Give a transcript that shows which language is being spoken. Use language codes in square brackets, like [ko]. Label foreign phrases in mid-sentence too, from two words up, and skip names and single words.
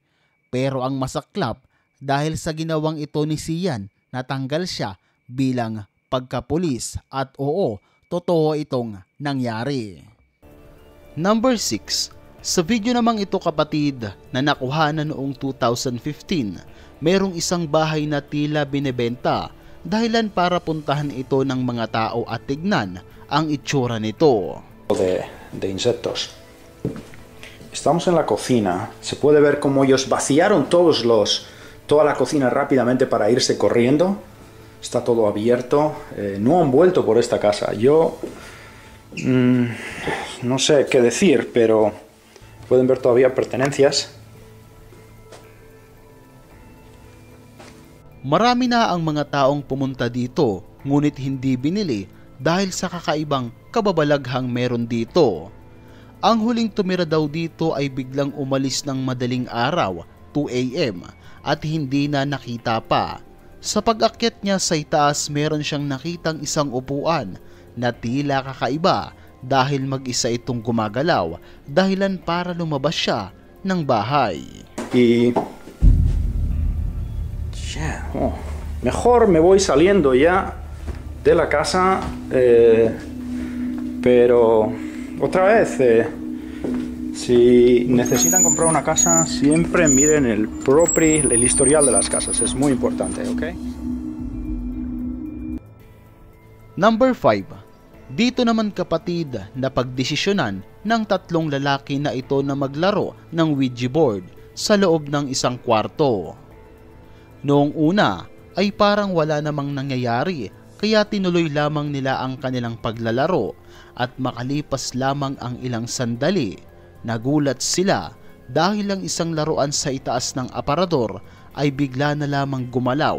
[tl] Pero ang masaklap, dahil sa ginawang ito ni Sian, natanggal siya bilang pagkapulis, at oo, totoo itong nangyari. [en] Number 6. [tl] Sa video namang ito kapatid na nakuhanan noong 2015, merong isang bahay na tila binebenta, dahilan para puntahan ito ng mga tao at tignan ang itsura nito. [es] De insectos. Estamos en la cocina. Se puede ver cómo ellos vaciaron toda la cocina rápidamente para irse corriendo. Está todo abierto. No han vuelto por esta casa. Yo no sé qué decir, pero pueden ver todavía pertenencias. [tl] Marami na ang mga taong pumunta dito, ngunit hindi binili dahil sa kakaibang kababalaghang meron dito. Ang huling tumira daw dito ay biglang umalis ng madaling araw, 2 AM, at hindi na nakita pa. Sa pag-akyat niya sa itaas, meron siyang nakitang isang upuan na tila kakaiba dahil mag-isa itong gumagalaw, dahilan para lumabas siya ng bahay. [es] Mejor me voy saliendo ya de la casa, pero otra vez, si necesitan comprar una casa, siempre miren el historial de las casas, es muy importante, ¿ok? [en] Number 5, [tl] Dito naman kapatid na pagdesisyonan ng tatlong lalaki na ito na maglaro ng Ouija board sa loob ng isang kwarto. Noong una ay parang wala namang nangyayari kaya tinuloy lamang nila ang kanilang paglalaro at makalipas lamang ang ilang sandali, nagulat sila dahil ang isang laruan sa itaas ng aparador ay bigla na lamang gumalaw.